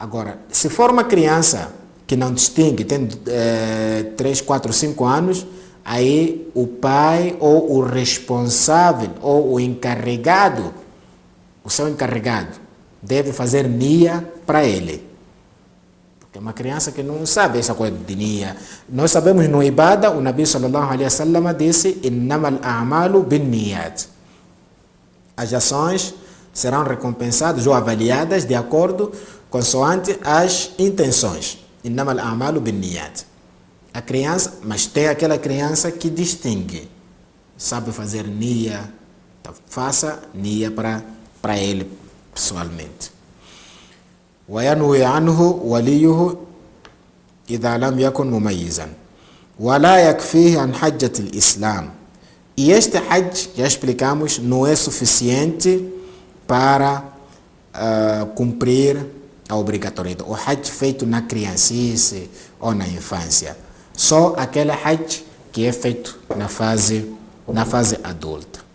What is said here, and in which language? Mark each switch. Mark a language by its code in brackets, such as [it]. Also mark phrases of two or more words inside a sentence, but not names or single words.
[pt] Agora, se for uma criança que não distingue, tem 3, 4, 5 anos, aí o pai ou o responsável ou o encarregado, o seu encarregado, deve fazer nia para ele. Porque é uma criança que não sabe essa coisa de nia. Nós sabemos no Ibada, o Nabi [ar] صلى الله عليه وسلم [pt] disse: [ar] "إنما الأعمال بالنيات." [pt] As ações serão recompensadas ou avaliadas de acordo consoante as intenções. [ar] إنما الأعمال بالنيات. [pt] A criança, mas tem aquela criança que distingue, sabe fazer nia, então faça nia para ele pessoalmente. [ar] وينوي عنه وليه إذا لم يكن مميزا ولا يكفيه عن حجة الإسلام. [pt] E este Hajj, já explicamos, não é suficiente para cumprir a obrigatoriedade. O Hajj feito na criancice ou na infância. Só aquele Hajj que é feito na fase adulta.